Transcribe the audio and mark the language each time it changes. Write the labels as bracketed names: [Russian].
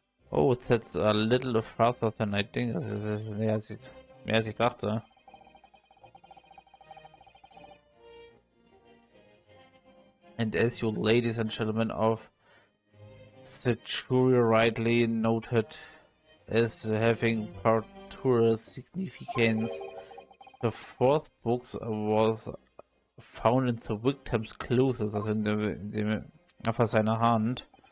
[English] Oh, that's a little farther than I think. [German] Das ist mehr als ich dachte. [English] And as you ladies and gentlemen of the jury rightly noted as having particular significance, the fourth book was found in the victim's clothes, [German] also auf seiner Hand.